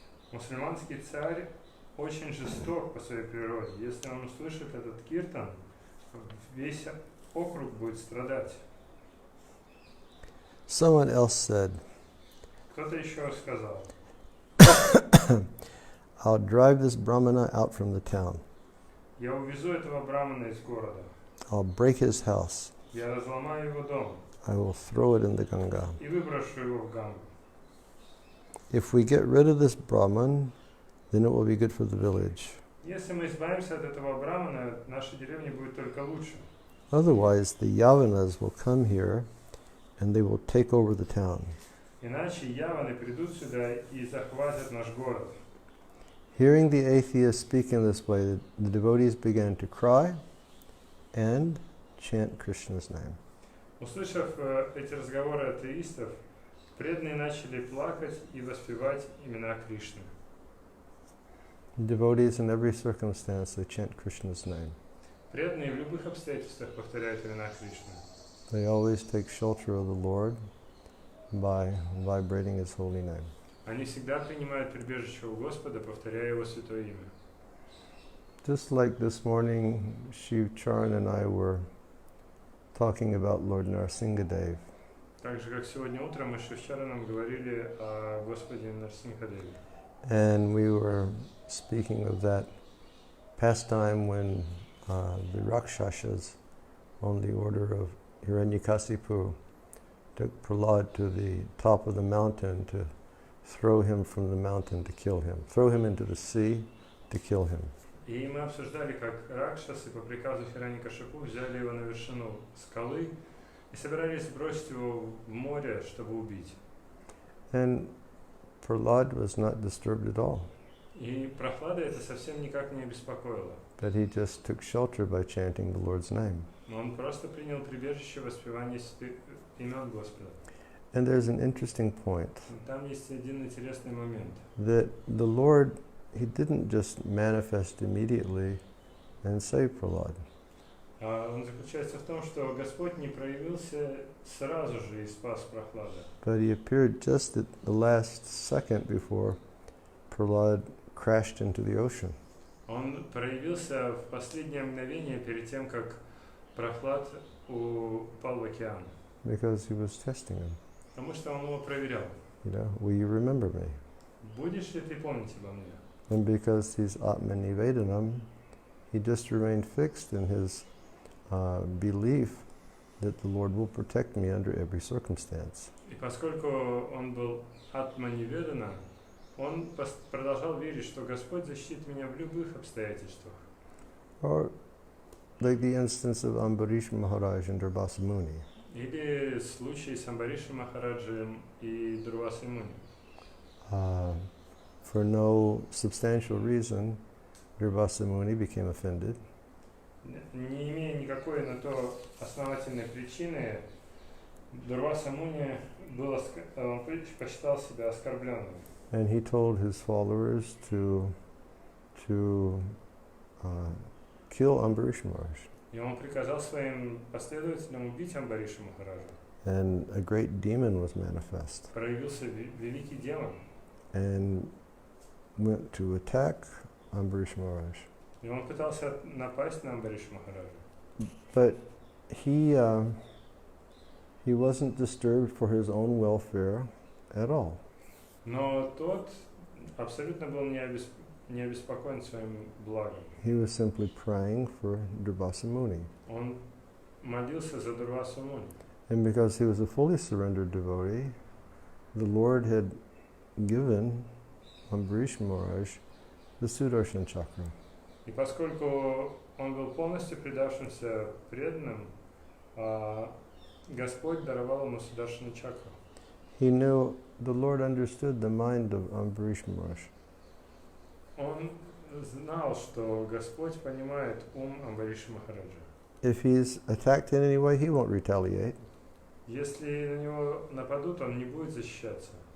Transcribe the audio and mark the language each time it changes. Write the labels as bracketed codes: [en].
[ru] Мусульманский царь очень жесток по своей природе. Если он услышит этот киртан, весь округ будет страдать. [en] Someone else said, [ru] Кто-то еще сказал, [en] I'll drive this brahmana out from the town. [ru] я увезу этого брамана из города. [en] I'll break his house. [ru] Я разломаю его дом [en] I will throw it in the Ganga. [ru] и выброшу его в Гангу. [en] If we get rid of this Brahman, then it will be good for the village. [ru] Если мы избавимся от этого брамана, наша деревня будет только лучше. [en] Otherwise, the Yavanas will come here and they will take over the town. [ru] Иначе яваны придут сюда и захватят наш город. [en] Hearing the atheists speak in this way, the devotees began to cry and chant Krishna's name. [ru] Услышав эти разговоры атеистов, преданные начали плакать и воспевать имена Кришны. [en] Devotees in every circumstance, they chant Krishna's name. [ru] Преданные в любых обстоятельствах повторяют имена Кришны. [en] They always take shelter of the Lord by vibrating His holy name. [ru] Они всегда принимают прибежище у Господа, повторяя Его святое имя. [en] Just like this morning, Shiv Charan and I were talking about Lord Narasimhadev. [ru] Так же, как сегодня утром мы с Шивчараном говорили о Господе Нарсимхадеве. [en] And we were speaking of that pastime when the Rakshasas, on the order of Hiranyakasipu, took Prahlad to the top of the mountain to throw him from the mountain to kill him, throw him into the sea to kill him. [ru] И мы обсуждали, как Ракшасы по приказу Хираньякашипу взяли его на вершину скалы и собирались бросить его в море, чтобы убить. [en] And Prahlad was not disturbed at all, [ru] И Прохлада это совсем никак не обеспокоило. [en] but he just took shelter by chanting the Lord's name. [ru] Но он просто принял прибежище в воспевании имен Господа. [en] And there's an interesting point [ru] Там есть один интересный момент. [en] that the Lord, He didn't just manifest immediately and save Prahlad. [ru] Он заключается в том, что Господь не проявился сразу же и спас Прохлада. [en] But He appeared just at the last second before Prahlad crashed into the ocean. [ru] Он проявился в последнее мгновение перед тем, как Прохлад упал в океан. [en] Because He was testing him. [ru] Потому что он его проверял. [en] You know, will you remember me? [ru] Будешь ли ты помнить обо мне? [en] And because He's Atmanivedanam, He just remained fixed in His belief that the Lord will protect me under every circumstance. [ru] И поскольку он был атманиведана, он продолжал верить, что Господь защитит меня в любых обстоятельствах. [en] Or like the instance of Ambarish Maharaj and Durvasa Muni. [ru] Или случай с Амбаришем Махараджем и Дурвасой Муни. [en] For no substantial reason, Durvasa Muni became offended. [ru] Не имея никакой на то основательной причины, Дурваса Муни он посчитал себя оскорбленным. [en] And he told his followers to kill Ambarish Maharaj. [ru] И он приказал своим последователям убить Амбариша Махараджа. [en] And a great demon was manifest [ru] Проявился великий демон. [en] and went to attack Ambarish Maharaj. [ru] И он пытался напасть на Амбариша Махараджа. [en] But he wasn't disturbed for his own welfare at all. [ru] Но тот абсолютно был не обеспокоен своим благом. [en] He was simply praying for Durvasa Muni. [ru] Он молился за Дурвасу Муни. [en] And because he was a fully surrendered devotee, the Lord had given Ambarish Maharaj the Sudarshan Chakra. [ru] И поскольку он был полностью предавшимся преданным, Господь даровал ему Сударшана чакру. [en] He knew the Lord understood the mind of Ambarish Maharaj. [ru] Он знал, что Господь понимает ум Амбариша Махараджа. [en] If he's attacked in any way, he won't retaliate [ru] Если на него нападут, он не будет защищаться,